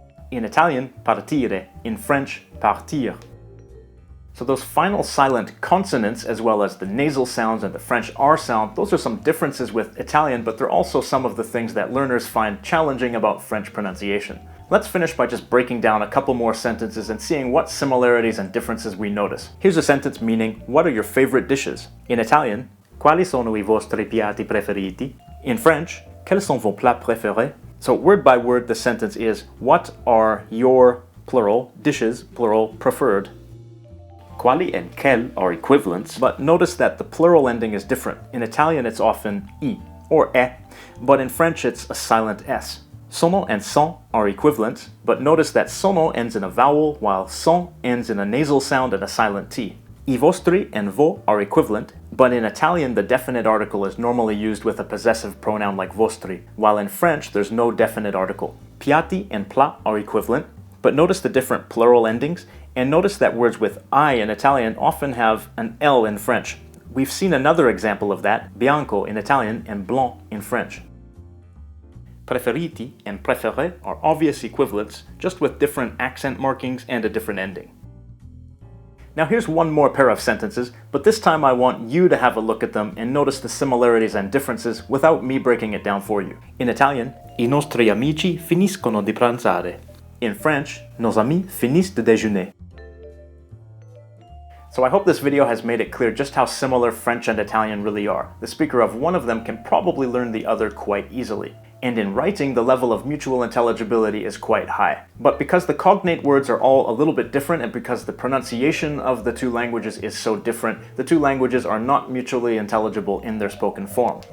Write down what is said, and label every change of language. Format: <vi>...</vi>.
<en>In Italian, partire. In French, partir. So those final silent consonants, as well as the nasal sounds and the French R sound, those are some differences with Italian, but they're also some of the things that learners find challenging about French pronunciation. Let's finish by just breaking down a couple more sentences and seeing what similarities and differences we notice. Here's a sentence meaning, what are your favorite dishes? In Italian,</en> <it>quali sono i vostri piatti preferiti?</it> <en>In French,</en> <fr>quels sont vos plats préférés?</fr> <en>So word by word, the sentence is, what are your, plural, dishes, plural, preferred? Quali and quel are equivalents, but notice that the plural ending is different. In Italian, it's often I or e, but in French, it's a silent s. Sono and son are equivalent, but notice that sono ends in a vowel, while son ends in a nasal sound and a silent t. I vostri and vo are equivalent, but in Italian, the definite article is normally used with a possessive pronoun like vostri, while in French, there's no definite article. Piatti and plat are equivalent, but notice the different plural endings, and notice that words with I in Italian often have an L in French. We've seen another example of that, bianco in Italian and blanc in French. Preferiti and préféré are obvious equivalents, just with different accent markings and a different ending. Now here's one more pair of sentences, but this time I want you to have a look at them and notice the similarities and differences without me breaking it down for you. In Italian,</en> <it>i nostri amici finiscono di pranzare.</it> <en>In French,</en> <fr>nos amis finissent de déjeuner.</fr> <en>So I hope this video has made it clear just how similar French and Italian really are. The speaker of one of them can probably learn the other quite easily. And in writing, the level of mutual intelligibility is quite high. But because the cognate words are all a little bit different, and because the pronunciation of the two languages is so different, the two languages are not mutually intelligible in their spoken form.</en>